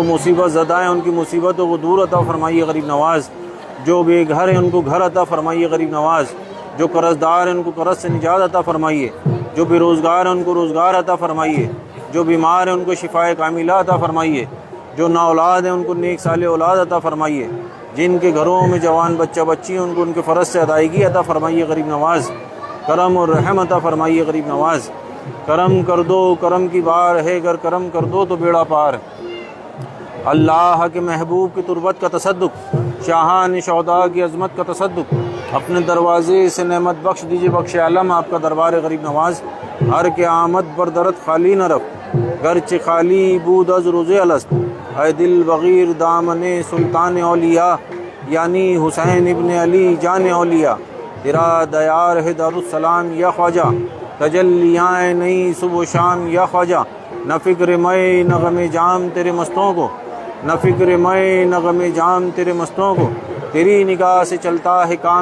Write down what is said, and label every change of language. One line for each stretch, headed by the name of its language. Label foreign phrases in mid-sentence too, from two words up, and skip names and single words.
Urdu: مصیبت زدہ ہیں ان کی مصیبتوں کو دور عطا فرمائیے غریب نواز، جو بے گھر ہیں ان کو گھر عطا فرمائیے غریب نواز، جو قرض دار ہیں ان کو قرض سے نجات عطا فرمائیے، جو بے روزگار ہیں ان کو روزگار عطا فرمائیے، جو بیمار ہیں ان کو شفائے کاملہ عطا فرمائیے، جو نا اولاد ہیں ان کو نیک صالح اولاد عطا فرمائیے، جن کے گھروں میں جوان بچہ بچی ہیں ان کو ان کے فرض سے ادائیگی عطا فرمائیے غریب نواز، کرم اور رحم عطا فرمائیے غریب نواز، کرم کر دو کرم کی بار ہے، اگر کرم کر دو تو بیڑا پار، اللہ کے محبوب کی تربت کا تصدق، شاہان شہداء کی عظمت کا تصدق، اپنے دروازے سے نعمت بخش دیجئے بخش عالم آپ کا دربار غریب نواز،
Persian: ہر کے آمد بر درت خالی نہ رف، گرچہ خالی بود از
Urdu: روز الست، اے دل بغیر دامن سلطان اولیاء، یعنی حسین ابن علی جان اولیاء، تیرا دیار ہے دارالسلام یا خواجہ، تجلیاں نئی صبح و شام یا خواجہ، نہ فکر میں نغم جام تیرے مستوں کو، نہ فکر میں نغم جام تیرے مستوں کو، تیری نگاہ سے چلتا ہے کام